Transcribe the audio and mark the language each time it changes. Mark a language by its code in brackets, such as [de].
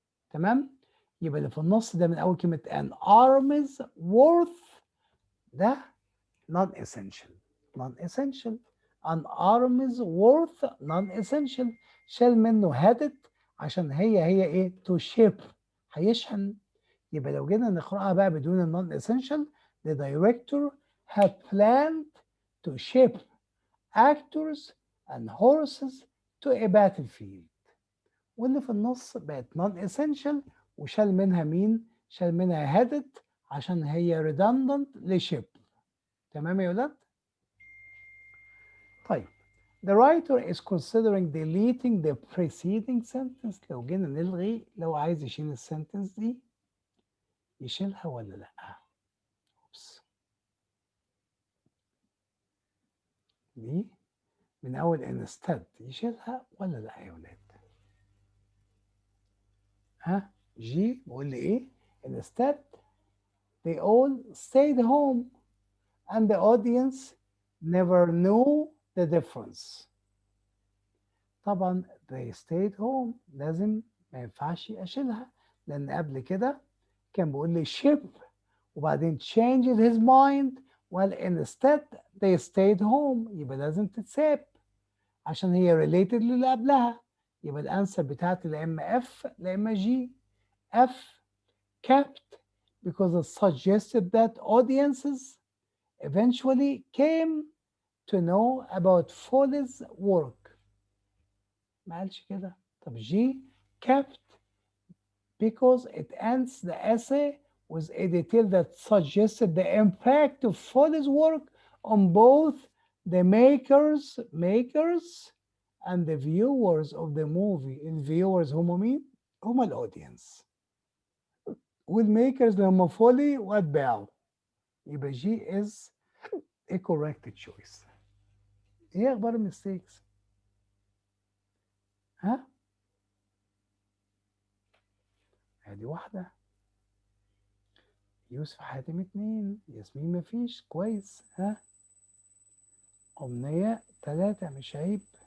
[ar] تمام؟ يبقى اللي في النص ده من أول كلمة [en] an army's worth [ar] ده non-essential. [en] an army's worth non-essential. [ar] شال منه headed عشان هي ايه؟ [en] to ship، [ar] هيشحن. يبقى لو جينا نقرأها بقى بدون النون [en] essential، the director had planned to ship actors and horses to a battlefield. [ar] واللي في النص بقت non essential وشال منها مين؟ شال منها headed عشان هي redundant لشip. تمام يا ولاد؟ طيب [en] the writer is considering deleting the preceding sentence. [ar] لو جينا نلغي، لو عايز يشيل السنتنس دي يشيلها ولا لا؟ دي من أول instead يشيلها ولا لا يا ولاد؟ جي بقول لي إيه؟ [en] instead they all stayed home and the audience never knew the difference. [ar] طبعا [en] they stayed home [ar] لازم ما ينفعش أشيلها، لأن قبل كده كان بيقول لي ship وبعدين [en] changed his mind well instead they stayed home. [ar] يبقى لازم تتساب عشان هي related للي قبلها. يبقى الانسر بتاعتي لا اما F لا اما G. [en] F kept because it suggested that audiences eventually came to know about Foley's work. [ar] ما قالش كده. طب [en] G kept because it ends the essay with a detail that suggested the impact of Foley's work on both the makers and the viewers of the movie. [ar] الviewers هم مين؟ هم الaudience. والmakers اللي هم فولي واتباعه. [en] يبقى G is a correct choice. [ar] ايه اخبار المستيكس؟ ها؟ ادي واحدة. يوسف حاتم 2. ياسمين مفيش. كويس. ها؟ أمنية 3. مش عيب.